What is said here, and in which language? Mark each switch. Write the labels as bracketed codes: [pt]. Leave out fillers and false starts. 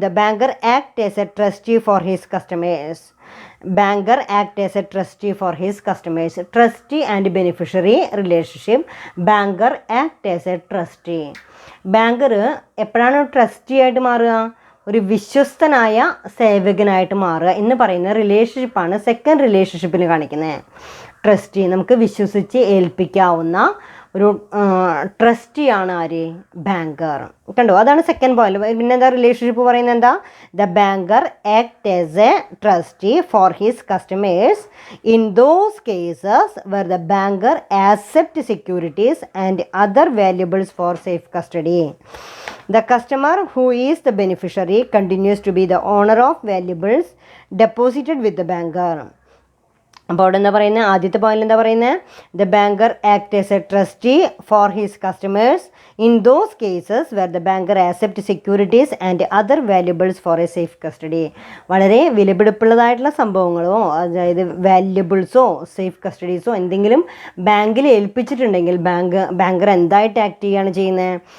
[en] The banker act as a trustee for his customers. Banker act as a trustee for his customers. Trustee and beneficiary relationship. Banker act as a trustee. [ml] Banker എപ്പോഴാണ് trustee ആയിട്ട് മാറുക? ഒരു വിശ്വസ്തനായ സേവകനായിട്ട് മാറുക എന്ന് പറയുന്ന റിലേഷൻഷിപ്പാണ് second റിലേഷൻഷിപ്പിൽ കാണിക്കുന്നത്. ട്രസ്റ്റി, നമുക്ക് വിശ്വസിച്ച് ഏൽപ്പിക്കാവുന്ന ഒരു ട്രസ്റ്റിയാണ് ആര്? ബാങ്കർ. കണ്ടോ, അതാണ് സെക്കൻഡ് പോയിന്റ്. പിന്നെ എന്താ റിലേഷൻഷിപ്പ് പറയുന്നത്? എന്താ? [en] The banker act as a trustee for his customers in those cases where the banker accept securities and other valuables for safe custody. The customer who is the beneficiary continues to be the owner of valuables deposited with the banker. [ml] അപ്പോൾ അവിടെ എന്താ പറയുന്നത്? ആദ്യത്തെ point എന്താ പറയുന്നത്? [en] The banker act as a trustee for his customers in those cases where the banker accept securities and other valuables for a safe custody. [ml] വളരെ വിലപിടിപ്പുള്ളതായിട്ടുള്ള സംഭവങ്ങളോ അതായത് വാല്യുബിൾസോ safe കസ്റ്റഡീസോ എന്തെങ്കിലും ബാങ്കിൽ ഏൽപ്പിച്ചിട്ടുണ്ടെങ്കിൽ ബാങ്കർ എന്തായിട്ട് ആക്ട് ചെയ്യുകയാണ് ചെയ്യുന്നത്?